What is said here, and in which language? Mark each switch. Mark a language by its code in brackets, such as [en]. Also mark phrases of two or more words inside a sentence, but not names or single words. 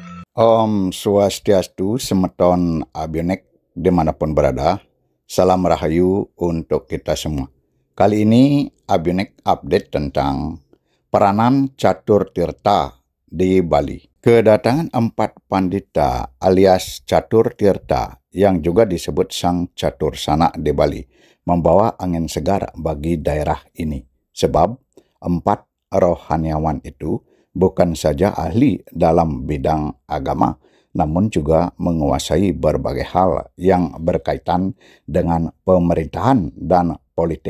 [id] Om Swastiastu, semeton Abionek dimanapun berada. Salam Rahayu untuk kita semua. Kali ini Abionek update tentang peranan Catur Tirta di Bali. Kedatangan 4 pandita alias Catur Tirta yang juga disebut Sang Catur Sana di Bali membawa angin segar bagi daerah ini. Sebab 4 rohaniawan itu bukan saja ahli dalam bidang agama, namun juga menguasai berbagai hal yang berkaitan dengan pemerintahan dan politik.